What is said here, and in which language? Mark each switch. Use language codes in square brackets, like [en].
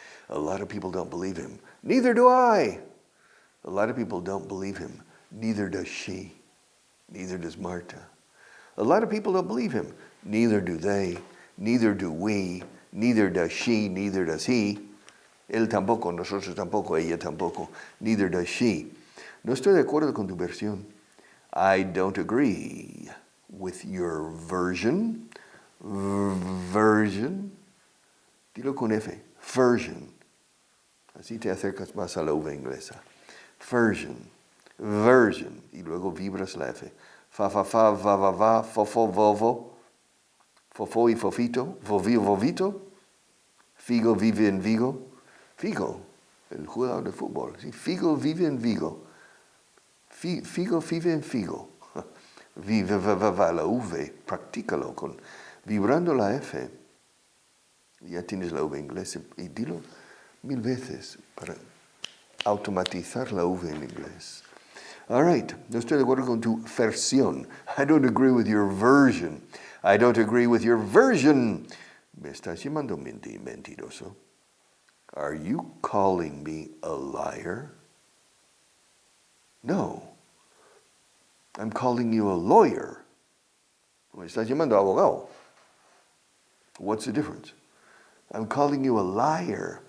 [en] A lot of people don't believe him. Neither do I. A lot of people don't believe him. Neither does she. Neither does Marta. A lot of people don't believe him. Neither do they. Neither do we. Neither does she, neither does he. [es] Él tampoco, nosotros tampoco, ella tampoco. [en] Neither does she. [es] No estoy de acuerdo con tu versión. I don't agree with your version. Version. Dilo con F. Version. Así te acercas más a la uva inglesa. Version. Version. Y luego vibras la F. Fa, fa, fa, va, va, va, fo, fo, vovo. Fofo y fofito, vovio, vovito, Figo vive en Vigo. Figo, el jugador de fútbol. ¿Sí? Figo vive en Vigo. Figo vive en Figo. Vive, va, la V, practícalo vibrando la F. Ya tienes la V inglesa y dilo 1000 veces para automatizar la V en inglés. [en] All right, [es] no estoy de acuerdo con tu versión. [en] I don't agree with your version. I don't agree with your version. [es] ¿Me estás llamando mentiroso? [en] Are you calling me a liar? No. I'm calling you a lawyer. [es] Me estás llamando abogado. [en] What's the difference? I'm calling you a liar.